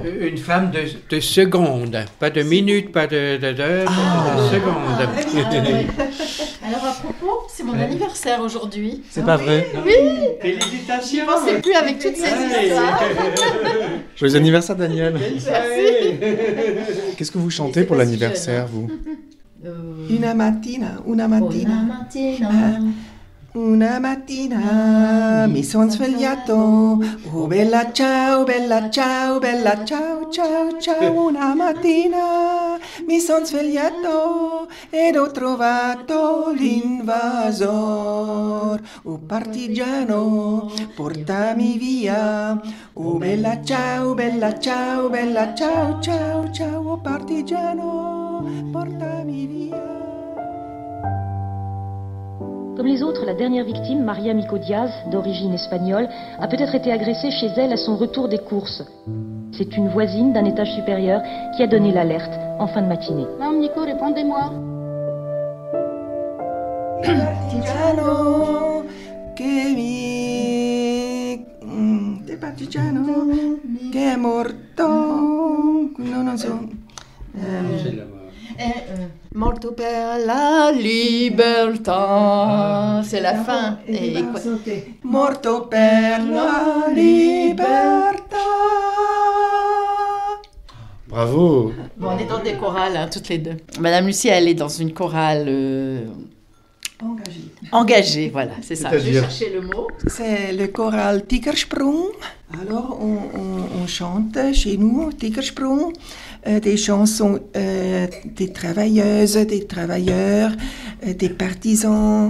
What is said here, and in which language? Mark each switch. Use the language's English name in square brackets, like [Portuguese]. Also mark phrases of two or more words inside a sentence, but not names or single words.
[French] Une femme de seconde, pas de minute, pas d'heure, de seconde. Alors à propos, c'est mon anniversaire aujourd'hui. C'est pas vrai. Félicitations. Je pensais plus avec toutes ces histoires. Joyeux anniversaire, Daniel. Merci. Qu'est-ce que vous chantez pour pas si l'anniversaire, jeune, vous? [Italian] Una mattina mi son svegliato, oh bella ciao, bella ciao, bella ciao, ciao, ciao. Una mattina mi son svegliato ed ho trovato l'invasor. Oh partigiano, portami via, oh bella ciao, bella ciao, bella ciao, ciao, ciao. Oh partigiano, portami via. [French] Comme les autres, la dernière victime, Maria Mico Diaz, d'origine espagnole, a peut-être été agressée chez elle à son retour des courses. C'est une voisine d'un étage supérieur qui a donné l'alerte en fin de matinée. Mme Nico, répondez-moi. [Italian] Partigiano che partigiano che è morto, no, non so. [French] C'est la mort. [Italian] Morto per la libertà. [French] C'est la fin. Et quoi? [Italian] Morto per la libertà. [French] Bravo. Bon, on est dans des chorales, hein, toutes les deux. Madame Lucie, elle est dans une chorale engagée, voilà, c'est ça. Je vais C'est-à-dire chercher le mot. C'est le choral Tigersprung. Alors, on chante chez nous, au Tigersprung, des chansons des travailleuses, des travailleurs, des partisans.